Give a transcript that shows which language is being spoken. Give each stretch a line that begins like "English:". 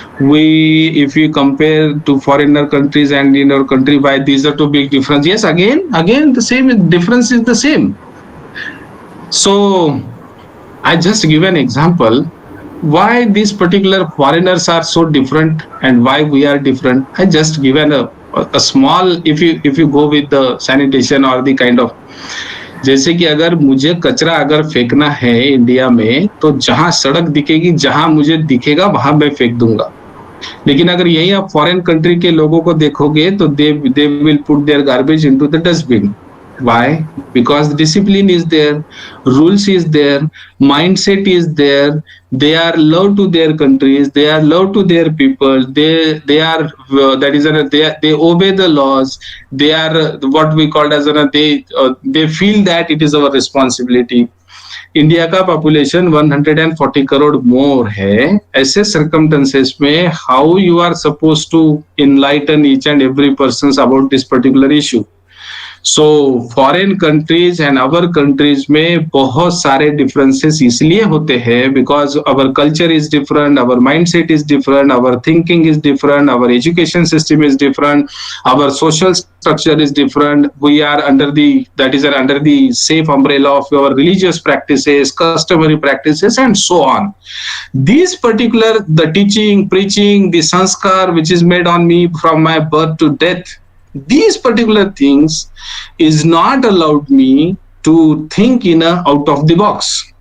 English: If you compare to foreigner countries and in our country, why these are two big difference? Yes, again, the same difference is the same. So I just give an example. Why these particular foreigners are so different and why we are different. I just given a small, if you go with the sanitation or the kind of,
Hindi: जैसे कि अगर मुझे कचरा अगर फेंकना है India में, तो जहां सड़क दिखेगी, जहां मुझे दिखेगा वहां मैं फेंक दूंगा. लेकिन अगर यही आप फॉरेन कंट्री के लोगों को देखोगे तो
English: they will put their garbage into the dustbin. Why? Because discipline is there, rules is there, mindset is there. They are love to their countries, they are love to their people. They are they obey the laws. They are what we call as they feel that it is our responsibility.
Hindi: India का population 140 crore मोर है. ऐसे circumstances में
English: How you are suppose to enlighten each and every person about this particular issue. So foreign countries and our countries
Hindi: में बहुत सारे differences इसलिए होते हैं
English: Because our culture is different, our mindset is different, our thinking is different, our education system is different, our social structure is different. We are under the safe umbrella of our religious practices, customary practices, and so on. These particular, the teaching, preaching, the sanskar which is made on me from my birth to death, these particular things is not allowed me to think out of the box.